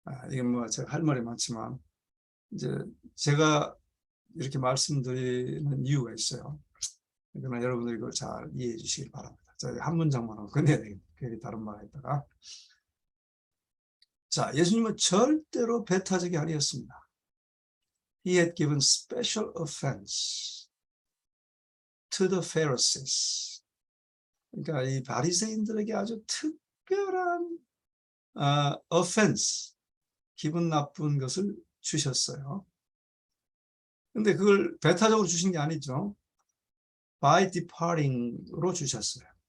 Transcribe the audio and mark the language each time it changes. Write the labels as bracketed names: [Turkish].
[Korean] 이게 제가 할 말이 많지만 이제 제가 이렇게 말씀드리는 이유가 있어요. 그러나 여러분들 이걸 잘 이해해 주시길 바랍니다. 저희 한 문장만 하고 끝내야 되겠다. 괜히 다른 말 했다가. 자, 예수님은 절대로 배타적이 아니었습니다. [English] He had given special offense to the Pharisees. [Korean] 그러니까 이 바리새인들에게 아주 특별한 offense, 기분 나쁜 것을 주셨어요. 근데 그걸 배타적으로 주신 게 아니죠. By departing으로 주셨어요.